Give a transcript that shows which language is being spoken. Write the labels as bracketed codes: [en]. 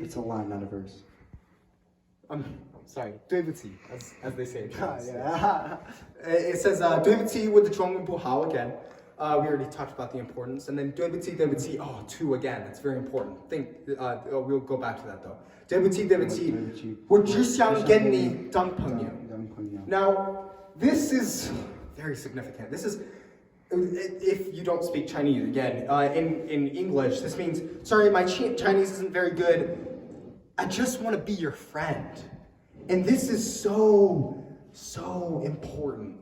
[en] It's a line, not a verse. Sorry, [zh] 对不起, [en] as they say in Chinese. Yeah. It says [zh] 对不起 [en] with the [zh] 中文不好 [en] again. We already talked about the importance. And then [zh] 对不起, [en] two again. That's very important. We'll go back to that though. [zh] 对不起, 我只想跟你当朋友. [en] Now, this is very significant. This is, if you don't speak Chinese, again, in English, this means, sorry, my Chinese isn't very good. I just want to be your friend. And this is so important.